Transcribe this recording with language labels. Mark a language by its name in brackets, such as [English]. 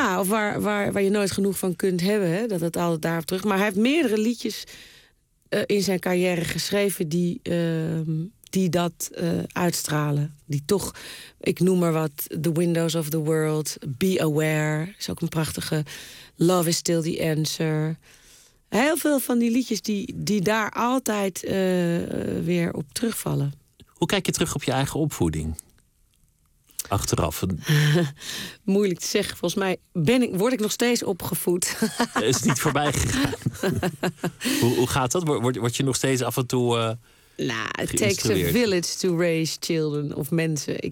[Dutch] Ja, of waar je nooit genoeg van kunt hebben. Hè? Dat het altijd daarop terug. Maar hij heeft meerdere liedjes in zijn carrière geschreven die dat uitstralen. Die toch, ik noem maar wat, The Windows of the World, Be Aware, is ook een prachtige. Love is Still the Answer. Heel veel van die liedjes die daar altijd weer op terugvallen. Hoe kijk je terug op je eigen opvoeding? Achteraf. Moeilijk te zeggen. Volgens mij word ik nog steeds opgevoed. Is het niet voorbij gegaan? Hoe gaat dat? Word je nog steeds af en toe geïnstrueerd? [English] It takes a village to raise children [Dutch] of mensen.